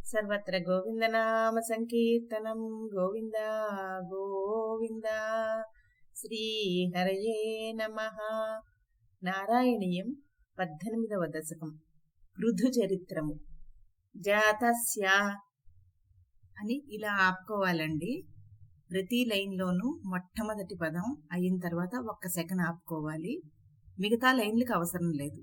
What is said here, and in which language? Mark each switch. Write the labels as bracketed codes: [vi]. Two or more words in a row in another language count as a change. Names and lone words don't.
[sa] सर्वत्र गोविन्दनाम संकीर्तनं गोविन्द गोविन्द। श्रीहरये नमः। [te] नारायणीयं 18వ దశకం పృథు చరిత్రము. జాతస్య అని ఇలా ఆపుకోవాలండి. ప్రతి లైన్లోనూ మొట్టమొదటి పదం అయిన తర్వాత ఒక్క సెకండ్ ఆపుకోవాలి. మిగతా లైన్లకు అవసరం లేదు.